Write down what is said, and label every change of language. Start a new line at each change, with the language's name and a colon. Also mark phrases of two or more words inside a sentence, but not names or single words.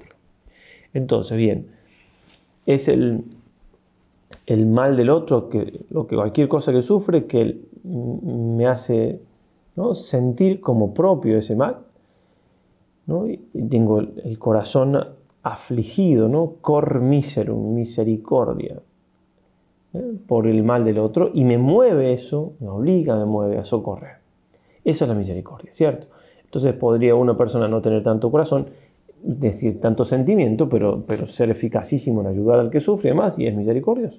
Spanish: Entonces, bien, es el mal del otro, cualquier cosa que sufre, que me hace, ¿no?, sentir como propio ese mal, ¿no? Y tengo el corazón afligido, ¿no?
Latin: Cor miserum, misericordia,
Spanish: por el mal del otro, y me mueve eso, me obliga, me mueve a socorrer. Eso es la misericordia, ¿cierto? Entonces podría una persona no tener tanto corazón, decir tanto sentimiento, pero ser eficacísimo en ayudar al que sufre más, y es misericordioso.